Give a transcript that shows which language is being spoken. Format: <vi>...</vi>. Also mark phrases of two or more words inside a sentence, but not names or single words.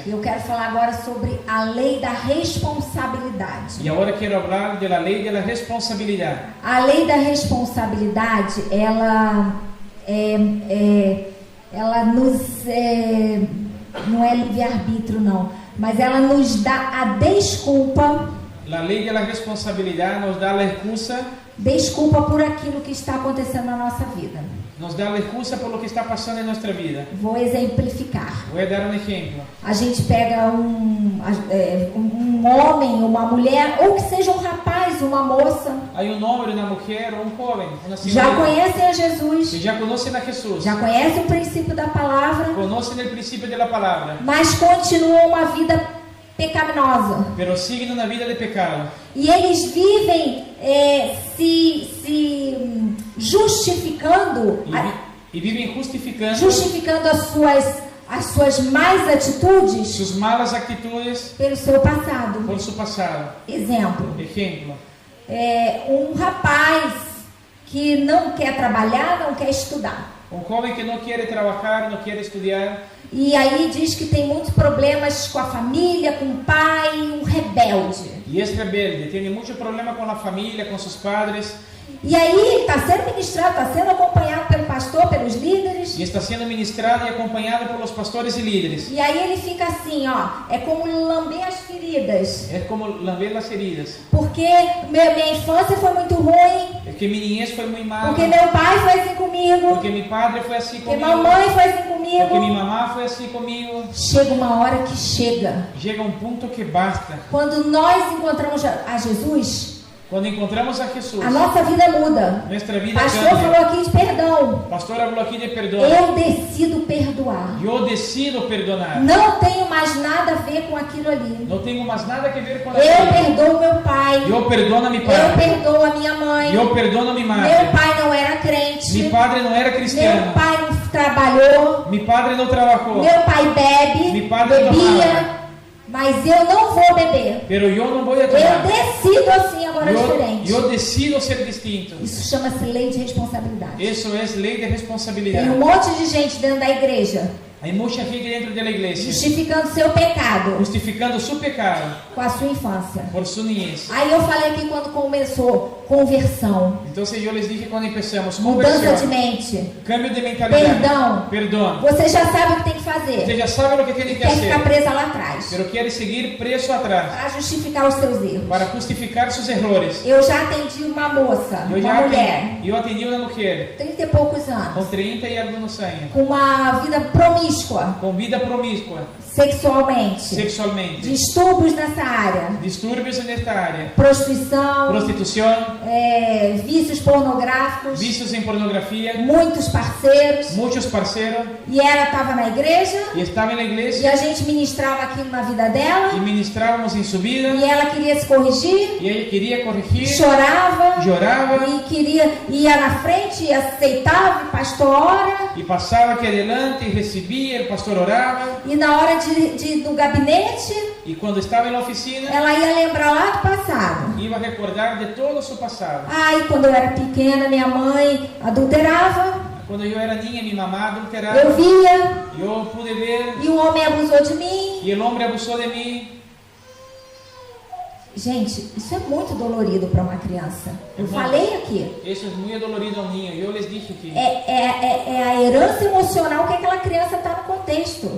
<pt>E eu quero falar agora sobre a lei da responsabilidade.</pt> <es>Y ahora quiero hablar de la ley de la responsabilidad.</es> <pt>A lei da responsabilidade, ela nos não é livre-arbítrio não, mas ela nos dá a desculpa</pt> <es>La ley de la responsabilidad nos da la excusa</es> <pt>por aquilo que está acontecendo na nossa vida.</pt> <es>Nos da la excusa por lo que está pasando en nuestra vida.</es> <pt>Vou exemplificar.</pt> <es>Voy a dar un ejemplo.</es> <pt>A gente pega um homem, uma mulher, ou que seja um rapaz, uma moça,</pt> <es>Hay un hombre, una mujer o un joven, una</es> <pt>já</pt> <es>señora</es> <pt>conhecem a Jesus,</pt> <es>que ya conocen a Jesús,</es> <pt>já conhecem o princípio da palavra,</pt> <es>conocen el principio de la palabra,</es> <pt>mas continuam uma vida pecaminosa.</pt> <es>pero siguen una vida de pecado.</es> <pt>E eles vivem se justificando,</pt> <es>Y viven justificando</es> <pt>as suas más atitudes</pt> <es>sus malas actitudes</es> <pt>pelo seu passado.</pt> <es>por su pasado.</es> <pt>Exemplo,</pt> <es>Ejemplo,</es> <pt>um rapaz que não quer trabalhar, não quer estudar.</pt> <es>un joven que no quiere trabajar, no quiere estudiar,</es> <pt>E aí diz que tem muitos problemas com a família, com o pai, um rebelde.</pt> <es>y es rebelde, tiene mucho problema con la familia, con sus padres,</es> <pt>E aí está sendo ministrado, está sendo acompanhado pelo pastor, pelos líderes.</pt> <es>y está siendo ministrado y acompañado por los pastores y líderes.</es> <pt>E aí ele fica assim, ó, é como lamber as feridas.</pt> <es>Es como lamber las heridas.</es> <pt>Porque minha infância foi muito ruim,</pt> <es>Es que mi niñez fue muy mala,</es> <pt>porque meu pai foi assim comigo,</pt> <es>porque mi padre fue así porque conmigo,</es> <pt>mamãe foi assim</pt> <es>porque mi</es> <pt>comigo.</pt> <es>mamá fue así conmigo.</es> <pt>Chega uma hora que chega.</pt> <es>Llega un punto que basta.</es> <pt>Quando nós encontramos a Jesus,</pt> <es>Cuando encontramos a Jesús,</es> <pt>a nossa vida muda.</pt> <es>nuestra</es> <pt>O</pt> <es>vida</es> <pt>pastor</pt> <es>cambia.</es> <pt>falou aqui de perdão.</pt> <es>El pastor habló aquí de perdón.</es> <pt>Eu decido perdoar.</pt> <es>Yo decido perdonar.</es> <pt>Não tenho mais nada a ver com aquilo ali.</pt> <es>No tengo más nada que ver con</es> <pt>Eu</pt> <es>aquello.</es> <pt>perdoo meu pai.</pt> <es>Yo perdono a mi</es> <pt>Eu</pt> <es>padre.</es> <pt>perdoo a minha mãe.</pt> <es>Yo perdono a mi</es> <pt>Meu</pt> <es>madre.</es> <pt>pai não era crente.</pt> <es>Mi padre no era</es> <pt>Meu</pt> <es>cristiano.</es> <pt>pai não trabalhou.</pt> <es>Mi padre no trabajó.</es> <pt>Meu pai bebe.</pt> <es>Mi padre</es> <pt>Bebia.</pt> <es>tomaba.</es> <pt>Mas eu não vou beber.</pt> <es>pero yo no voy a</es> <pt>Eu</pt> <es>tomar.</es> <pt>decido assim agora diferente.</pt> <es>Yo decido ser distinto.</es> <pt>Isso chama-se lei de responsabilidade.</pt> <es>Eso es ley de</es> <pt>Tem</pt> <es>responsabilidad.</es> <pt>monte de gente dentro da igreja</pt> <es>Hay mucha gente dentro de la iglesia</es> <pt>justificando seu pecado</pt> <es>justificando su pecado</es> <pt>com a sua infância.</pt> <es>por su niñez.</es> <pt>Aí eu falei aqui quando começou conversão,</pt> <es>Entonces yo les dije cuando empezamos,</es> <pt>mudança de</pt> <es>conversión,</es> <pt>mente,</pt> <es>cambio de mentalidad, perdón.</es> <pt>você já sabe o que tem que</pt> <es>Usted</es> <pt>fazer.</pt> <es>ya sabe lo que tiene que</es> <pt>Quer ficar</pt> <es>hacer,</es> <pt>presa lá atrás</pt> <es>pero quiere seguir preso atrás</es> <pt>para justificar os seus erros.</pt> <es>para justificar sus errores.</es> <pt>Eu já atendi uma moça, uma mulher,</pt> <es>Yo atendí a una mujer</es> <pt>30 e poucos</pt> <es>con</es> <pt>anos,</pt> <es>30 y algunos años,</es> <pt>com uma vida promíscua,</pt> <es>con vida promiscua,</es> <pt>sexualmente,</pt> <es>sexualmente,</es> <pt>distúrbios nessa área,</pt> <es>disturbios en esta área,</es> <pt>prostituição,</pt> <es>prostitución,</es> <pt>vícios pornográficos,</pt> <es>vicios en pornografía,</es> <pt>muitos parceiros.</pt> <es>muchos parceros,</es> <pt>E ela estava na igreja</pt> <es>y estaba en la</es> <pt>e</pt> <es>iglesia</es> <pt>a gente ministrava aquilo na vida dela</pt> <es>y ministrábamos en su vida,</es> <pt>e ela queria se corrigir,</pt> <es>y ella quería corregir,</es> <pt>chorava</pt> <es>lloraba</es> <pt>e ia na frente e aceitava, o pastor ora,</pt> <es>y pasaba aquí adelante y recibía, el pastor oraba,</es> <pt>e na hora do gabinete</pt> <es>y cuando estaba en la oficina</es> <pt>ela ia lembrar lá do passado.</pt> <es>iba a recordar de todo su pasado.</es> <pt>Ai, quando eu era pequena, minha mãe adulterava,</pt> <es>Cuando yo era niña, mi mamá adulteraba,</es> <pt>eu via,</pt> <es>yo pude ver</es> <pt>e um homem abusou de mim.</pt> <es>y el hombre abusó de mí.</es> <pt>Gente, isso é muito dolorido para uma criança. Eu Uhum. falei aqui.</pt> <es>Eso es muy dolorido al niño. Yo les dije que</es> <pt>É a herança emocional que aquela criança está no contexto.</pt>